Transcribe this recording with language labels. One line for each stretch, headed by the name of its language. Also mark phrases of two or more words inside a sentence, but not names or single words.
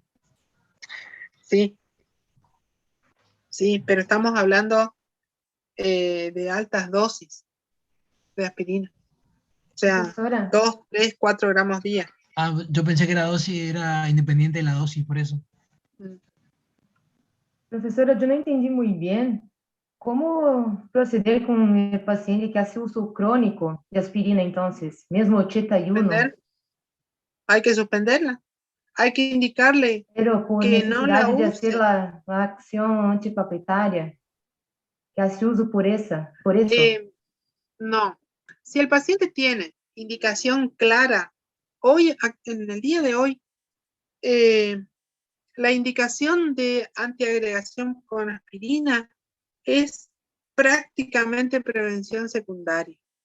Spanish: Sí, sí, pero estamos hablando de altas dosis de aspirina. O sea, Profesora. 2, 3, 4 gramos día. Ah, yo pensé que la dosis era independiente de la dosis, por eso.
Portuguese: Professora, eu não entendi muito bem como proceder com o paciente que
Spanish: hace uso
Portuguese: crônico de aspirina, então, mesmo 81,
Spanish: Hay que suspenderla. Hay que indicarle pero por que no la
Portuguese: necessidade de
Spanish: use.
Portuguese: fazer a acção antipapetária,
Spanish: que hace uso por eso. No. Si el paciente tiene indicación clara, hoy, en el día de hoy, la indicación de antiagregación con aspirina es prácticamente prevención secundaria.